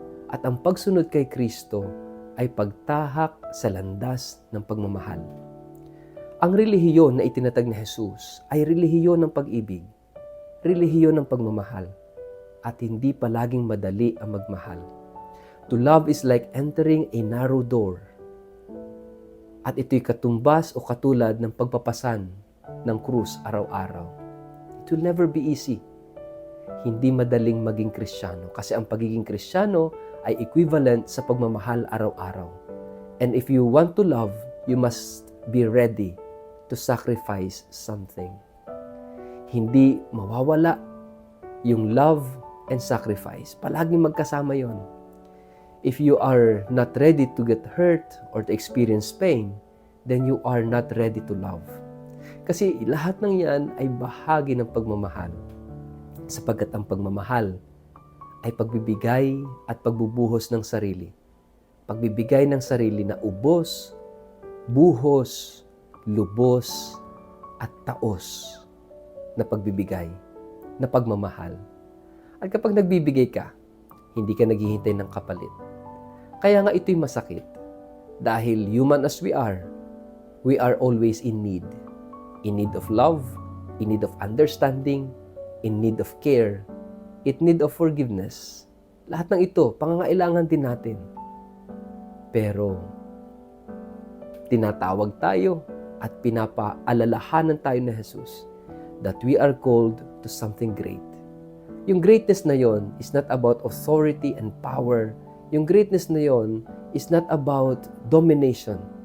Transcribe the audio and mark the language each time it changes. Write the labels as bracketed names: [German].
[Filipino] At ang pagsunod kay Kristo ay pagtahak sa landas ng pagmamahal. Ang relihiyon na itinatag ni Jesus ay relihiyon ng pag-ibig, relihiyon ng pagmamahal, at hindi palaging madali ang magmahal. [English] To love is like entering a narrow door. [Filipino] At ito'y katumbas o katulad ng pagpapasan ng krus araw-araw. [English] It will never be easy. [Filipino] Hindi madaling maging Kristiyano kasi ang pagiging Kristiyano ay equivalent sa pagmamahal araw-araw. [English] And if you want to love, you must be ready to sacrifice something. [Filipino] Hindi mawawala yung [English] love and sacrifice. [Filipino] Palaging magkasama yon. [English] If you are not ready to get hurt or to experience pain, then you are not ready to love. [Filipino] Kasi lahat ng yan ay bahagi ng pagmamahal. sapagkat ang pagmamahal ay pagbibigay at pagbubuhos ng sarili. Pagbibigay ng sarili na ubos, buhos, lubos, at taos na pagbibigay, na pagmamahal. At kapag nagbibigay ka, hindi ka naghihintay ng kapalit. Kaya nga ito'y masakit. Dahil [English] human as we are always in need. In need of love, in need of understanding, in need of care, in need of forgiveness. [Filipino] Lahat ng ito, pangangailangan din natin. Pero, tinatawag tayo at pinapaalalahanan tayo na Jesus [English] that we are called to something great. [Filipino] Yung [English] greatness [Filipino] na yon [English] is not about authority and power. [Filipino] Yung [English] greatness [Filipino] na yon [English] is not about domination.